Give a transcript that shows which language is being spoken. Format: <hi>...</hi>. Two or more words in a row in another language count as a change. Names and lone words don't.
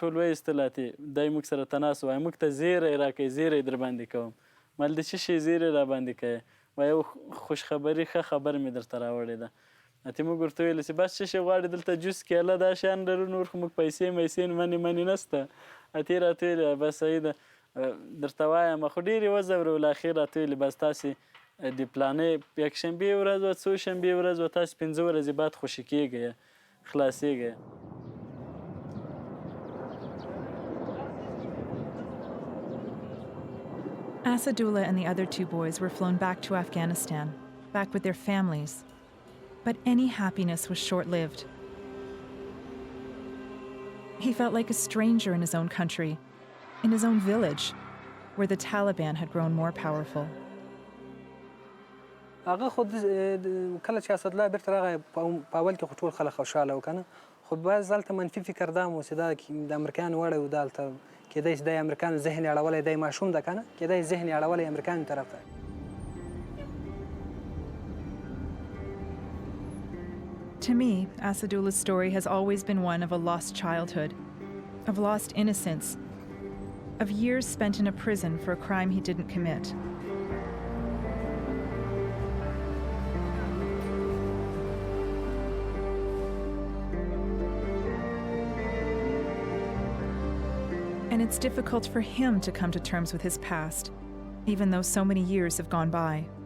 <ps>ټول وایستل اتې دی موږ سره تناس وایي موږ ته زیری راکوي زیری در باندې کوم مال د څه شي زیری را باندې کوي وایي یو خوشخبري ښه خبر مې درته راوړې ده اتې موږ ورته ویلو چې بس څه شی غواړې دلته جوس کیله دا شیان لرو نور خو موږ پیسې میسې منې نشته اتې راته ویلې بس صحیح ده درته وایم خو ډېرې وځورول اخر راته ویلې بس تاسې د پلانې یکشنبې ورځ وه څو شنبې ورځ وه تاسې 5 ورځې بعد خوشي کېږئ خلاصېږئ.</ps> <en>Asadullah and the other 2 boys were flown back to Afghanistan, back with their families. But any happiness was short-lived. He felt like a stranger in his own country, in his own village, where the Taliban had grown more powerful.</en> <ps>هغه خو کله چې اسدالله بیرته راغی په اول کې خو ټول خلک خوشحاله وو که نه خو بعض هلته منفي فکر دا و چې دا د امریکایانو وړی و دا هلته کېدای چې دا یې امریکایانو ذهن یې اړولی دی ماشوم ده که نه کېدای ذهن یې اړولی امریکایانو طرف ته.</ps> <en>To me, Asadullah's story has always been one of a lost childhood, of lost innocence, of years spent in a prison for a crime he didn't commit. And it's difficult for him to come to terms with his past, even though so many years have gone by.</en>